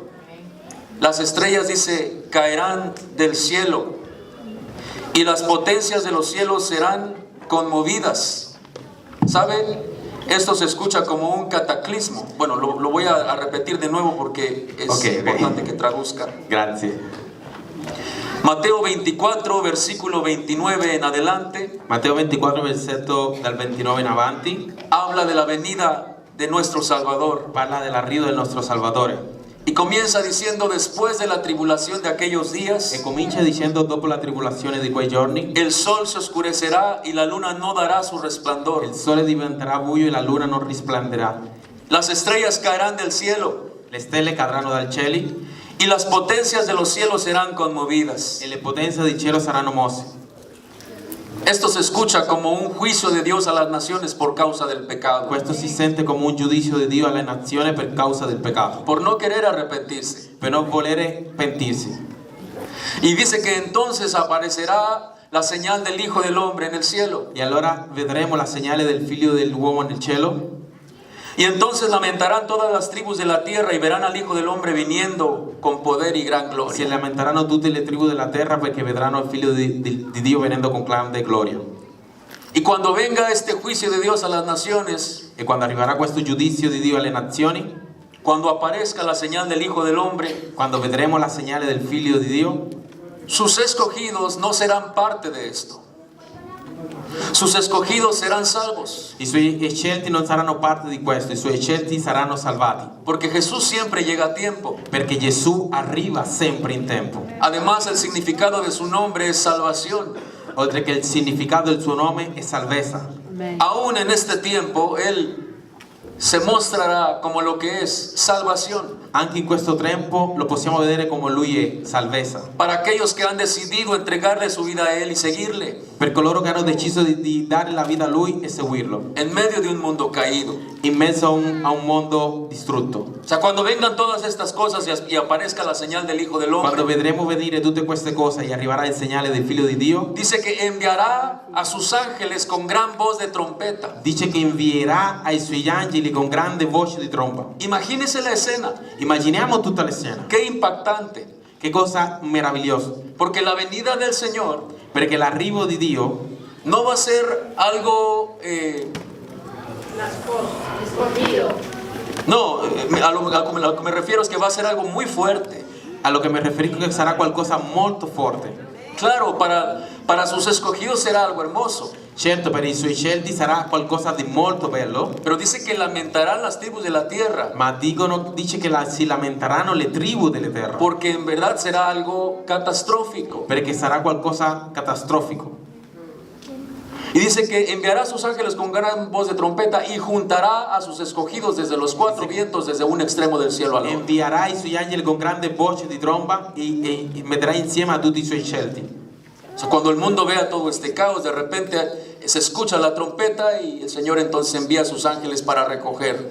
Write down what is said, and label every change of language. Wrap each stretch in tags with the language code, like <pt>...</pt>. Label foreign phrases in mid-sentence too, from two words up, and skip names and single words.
<es>Las estrellas, dice, caerán del cielo y las potencias de los cielos serán conmovidas. ¿Saben? Esto se escucha como un cataclismo. Bueno, lo voy a repetir de nuevo porque es importante que traduzca. Gracias. Mateo 24, versículo 29 en adelante.</es> <it>Matteo 24, versetto dal 29 in avanti,</it> <es>Habla de la venida de nuestro Salvador.</es> <it>parla dell'arrivo del nostro Salvatore.</it> <es>Y comienza diciendo: después de la tribulación de aquellos días,</es> <it>E comincia dicendo: dopo la tribolazione di quei giorni,</it> <es>el sol se oscurecerá y la luna no dará su resplandor.</es> <it>il sole diventerà buio e la luna non risplenderà.</it> <es>Las estrellas caerán del cielo</es> <it>Le stelle cadranno dal cielo</it> <es>y las potencias de los cielos serán conmovidas.</es> <it>e le potenze del cielo saranno mosse.</it> <es>Esto se escucha como un juicio de Dios a las naciones por causa del pecado,</es> <it>Questo si sente come un giudizio di Dio alle nazioni per causa del peccato,</it> <es>por no querer arrepentirse.</es> <it>per non volere pentirsi.</it> <es>Y dice que entonces aparecerá la señal del Hijo del Hombre en el cielo.</es> <it>E allora vedremo la segnale del figlio dell'uomo nel cielo.</it> <es>Y entonces lamentarán todas las tribus de la tierra y verán al Hijo del Hombre viniendo con poder y gran Si gloria.</es> <it>lamenteranno tutte le tribù della terra perché vedranno il figlio di Dio venendo con grande gloria.</it> <es>Y cuando venga este juicio de Dios a las naciones,</es> <it>E quando arriverà questo giudizio di Dio alle nazioni,</it> <es>cuando aparezca la señal del Hijo del Hombre,</es> <it>quando vedremo la segnale del figlio di Dio,</it> <es>sus escogidos no serán parte de esto. Sus escogidos serán salvos,</es> <it>i suoi scelti non saranno parte di questo, i suoi scelti saranno salvati,</it> <es>porque Jesús siempre llega a tiempo.</es> <it>perché Gesù arriva sempre in tempo.</it> <es>Además, el significado de su nombre es salvación.</es> <it>Oltre che il significato del suo nome è salvezza.</it> <es>Aún en este tiempo, Él se mostrará como lo que es salvación</es> <it>Anche in questo tempo lo possiamo vedere come Lui è salvezza.</it> <es>para aquellos que han decidido entregarle su vida a Él y seguirle</es> <it>Per coloro che hanno deciso di dare la vita a Lui e seguirlo,</it> <es>en medio de un mundo caído.</es> <it>in mezzo a un mondo distrutto.</it> <es>O sea, cuando vengan todas estas cosas y aparezca la señal del Hijo del Quando Hombre,</es> <it>vedremo venire tutte queste cose e arriverà il segnale del figlio di Dio,</it> <es>dice que enviará a sus ángeles con gran voz de trompeta.</es> <it>dice che invierà ai suoi angeli con grande voce di tromba.</it> <es>Imagínese la escena,</es> <it>Immaginiamo tutta la scena.</it> <es>qué impactante,</es> <it>Che cosa meravigliosa.</it> <es>porque la venida del Señor</es> <it>Perché l'arrivo di Dio</it> <es>no va a ser algo, no, a lo que me refiero es que va a ser algo muy fuerte. a lo</es> <it>che mi riferisco che sarà qualcosa molto forte.</it> <es>Claro, para sus escogidos será algo hermoso,</es> <it>Certo, per i suoi scelti sarà qualcosa di molto bello,</it> <es>pero dice que lamentarán las tribus de la tierra,</es> <it>ma dice che si lamenteranno le tribù delle terre,</it> <es>porque en verdad será algo catastrófico.</es> <it>perché sarà qualcosa catastrofico.</it> <es>Y dice que enviará a sus ángeles con gran voz de trompeta y juntará a sus escogidos desde los cuatro vientos, desde un extremo del cielo al otro.</es> <it>Invierà i suoi angeli con grande voce di tromba e metterà insieme a tutti i suoi scelti.</it> <es>O sea, cuando el mundo vea todo este caos, de repente se escucha la trompeta y el Señor entonces envía a sus ángeles para recoger.</es>